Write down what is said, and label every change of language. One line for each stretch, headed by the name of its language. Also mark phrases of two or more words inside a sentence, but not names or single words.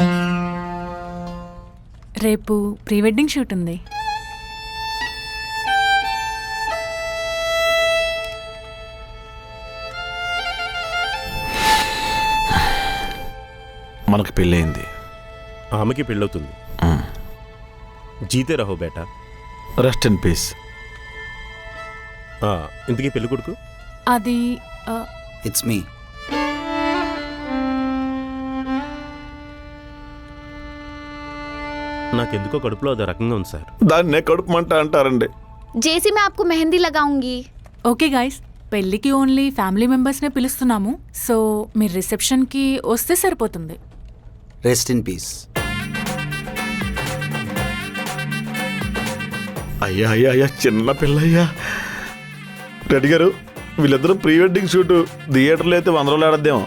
Telugu: రేపు
English: pre wedding shoot
Telugu: ఉంది. మనకు పెళ్ళయింది, ఆమెకి పెళ్ళవుతుంది.
Hindi: जीते रहो बेटा.
English: rest in peace.
Telugu: ఇంతకీ పెళ్లి కొడుకు? అది
English: it's me.
Telugu: నాకెందుకో కడుపులో అదో రకంగా ఉంది సార్. దాన్నే కడుపు మంట అంటారండి.
Hindi: జేసీ मैं आपको मेहंदी लगाऊंगी.
English: okay guys,
Telugu: పెళ్ళికి
English: only family membersne
Telugu: పిలుస్తున్నాము. సో మీరు రిసెప్షన్కి వస్తే సరిపోతుంది.
English: rest in peace.
Telugu: అయ్యా అయ్యా అయ్యా, చిన్న పిల్లయ్యా. రెడ్డి గారు, వీళ్ళిద్దరూ
English: pre wedding shoot
Telugu: థియేటర్లో అయితే 100 రోజులు ఆడద్దేమో.